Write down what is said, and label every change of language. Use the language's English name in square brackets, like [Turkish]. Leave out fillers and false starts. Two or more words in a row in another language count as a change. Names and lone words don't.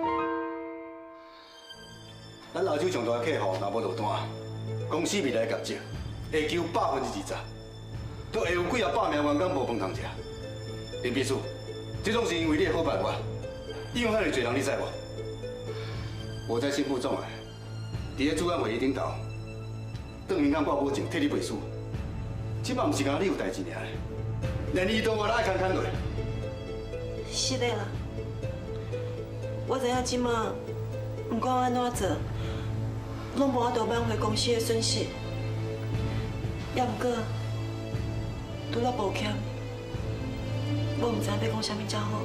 [Min Nan Chinese] 咱澳洲上大的客户若无落单，公司未来业绩会求20%，都会有几啊百名员工无饭通食。林秘书，这种是因为你的好办法，利用遐尼侪人，你知无？我在新副总的，伫咧主管会议顶头，邓银行报保证替你背书。即摆毋是讲你有代志尔，连伊都我都爱牵落。是的啦，我知影即摆毋管安怎做，拢无法度挽回公司的损失。也毋过，除了抱歉，我毋知影要讲啥物才好。